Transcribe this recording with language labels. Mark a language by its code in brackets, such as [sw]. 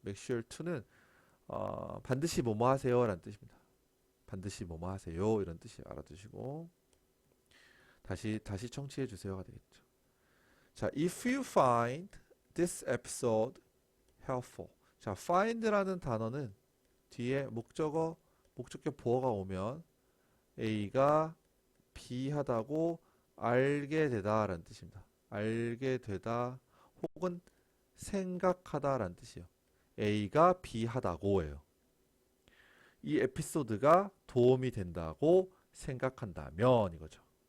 [ko] make sure to는 반드시 뭐뭐 하세요 라는 뜻입니다. 반드시 뭐뭐 하세요 이런 뜻이 알아두시고 다시 청취해 주세요가 되겠죠. [en] 자, if you find this episode helpful. [ko] 자, find라는 단어는 뒤에 목적어 보어가 오면 A가 B하다고 알게 되다라는 뜻입니다. 알게 되다 혹은 생각하다라는 뜻이에요. A가 B하다고예요. 이 에피소드가 도움이 된다고 생각한다면 이거죠.